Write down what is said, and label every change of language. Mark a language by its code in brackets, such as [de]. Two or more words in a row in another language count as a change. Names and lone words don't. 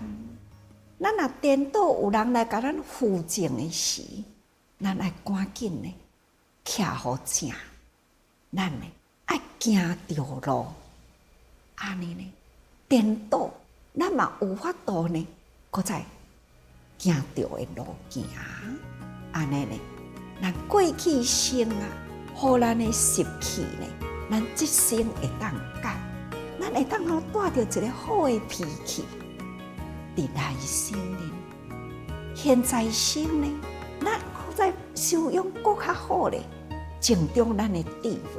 [nan] 咱若颠倒，有人来甲咱扶正的时，咱爱赶紧呢，徛好正，咱呢爱行着路，安尼呢颠倒，咱嘛有法度呢，搁再行着的路行，安尼呢，咱过去生啊，互咱的习气呢，咱这生会当改，咱会当好带着一个好的脾气。伫来生呢，现在生呢，咱再修养更较好咧，增长咱的智慧。